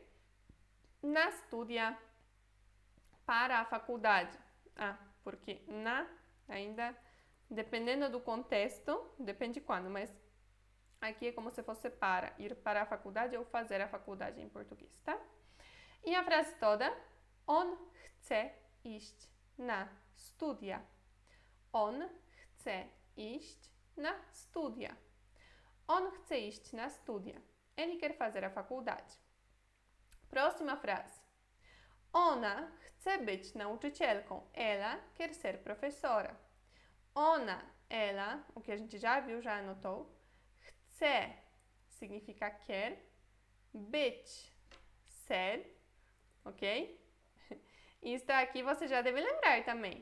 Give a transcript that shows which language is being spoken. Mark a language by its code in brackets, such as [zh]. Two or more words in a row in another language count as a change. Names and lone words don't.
[pl] Na studia, [pt] para a faculdade. Porque ainda, dependendo do contexto, depende quando, mas aqui é como se fosse para, ir para a faculdade ou fazer a faculdade em português, tá? E a frase toda, [pl] on chce iść na studia. On chce iść na studia. On chce iść na studia. [pt] Ele quer fazer a faculdade. Próxima frase. [pl] Ona chce być nauczycielką. [pt] Ela quer ser professora. Ona, ela, o que a gente já viu, já anotou. Chce significa quer. Być, ser, ok? Isso aqui você já deve lembrar também.